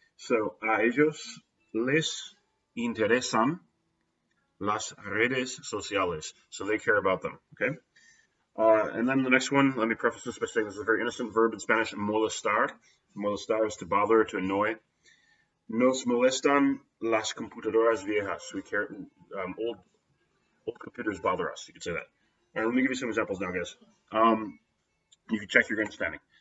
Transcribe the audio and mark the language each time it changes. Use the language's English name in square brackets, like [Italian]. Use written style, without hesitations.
[Spanish] So a ellos les interesan las redes sociales. [English] So they care about them. [Spanish] Okay. [English] And then the next one, let me preface this by saying this is a very innocent verb in Spanish, molestar. Molestar is to bother, to annoy. [Spanish] Nos molestan las computadoras viejas. [English] We care, old computers bother us. You could say that. All right, let me give you some examples now, guys. You can check your understanding.